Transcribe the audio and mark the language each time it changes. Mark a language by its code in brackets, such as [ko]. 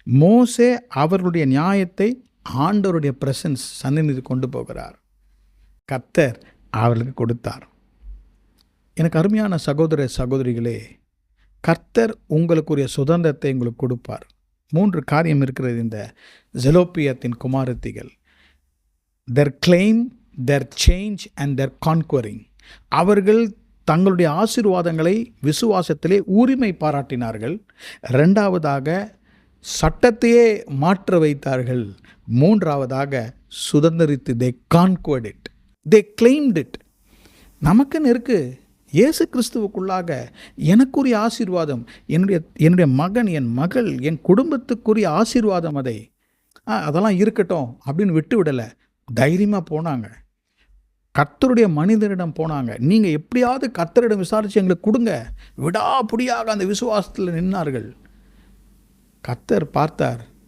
[ta] மோசே அவர்களுடைய நியாயத்தை ஆண்டவருடைய பிரசன்ஸ் சந்நிதிக்கு கொண்டு போகிறார். கர்த்தர் அவர்களுக்கு கொடுத்தார். எனக்கு அருமையான சகோதர சகோதரிகளே, கர்த்தர் உங்களுக்குரிய சுதந்திரத்தை உங்களுக்கு கொடுப்பார். 3 காரியம் இருக்கிறது இந்த ஜெலோப்பியத்தின் குமாரத்திகள். [en] their claim, their change and their conquering. [ta] அவர்கள் தங்களுடைய ஆசீர்வாதங்களை விசுவாசத்திலே உரிமை பாராட்டினார்கள். 2வதாக சட்டத்தையே மாற்ற வைத்தார்கள். 3வதாக சுதந்திரித்து [en] they conquered it, they claimed it. [ta] நமக்குன்னு இருக்கு. இயேசு கிறிஸ்துவுக்குள்ளாக எனக்குரிய ஆசீர்வாதம், என்னுடைய மகன், என் மகள், என் குடும்பத்துக்குரிய ஆசீர்வாதம், அதெல்லாம் இருக்கட்டும் அப்படின்னு விட்டு விடலை. தைரியமாக போனாங்க. கர்த்தருடைய மனிதனிடம் போனாங்க. நீங்கள் எப்படியாவது கர்த்தரிடம் விசாரித்து எங்களுக்கு கொடுங்க, விடாப்புடியாக அந்த விசுவாசத்தில் நின்னார்கள். கர்த்தர் பார்த்தார்.